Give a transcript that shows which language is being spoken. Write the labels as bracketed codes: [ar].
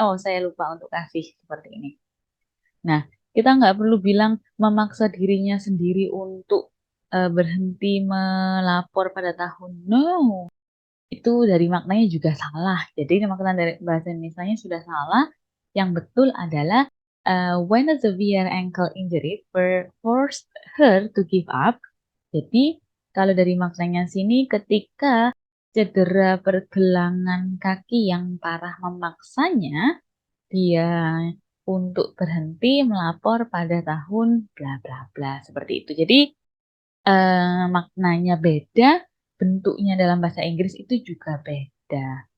[id] Oh, saya lupa untuk kasih seperti ini. Nah, kita nggak perlu bilang memaksa dirinya sendiri untuk berhenti melapor pada tahun. No, itu dari maknanya juga salah. Jadi makna dari bahasa Indonesia sudah salah. Yang betul adalah [en] when a severe ankle injury forced her to give up. [id] Jadi kalau dari maknanya sini ketika cedera pergelangan kaki yang parah memaksanya dia untuk berhenti melapor pada tahun bla bla bla seperti itu. Jadi maknanya beda, bentuknya dalam bahasa Inggris itu juga beda.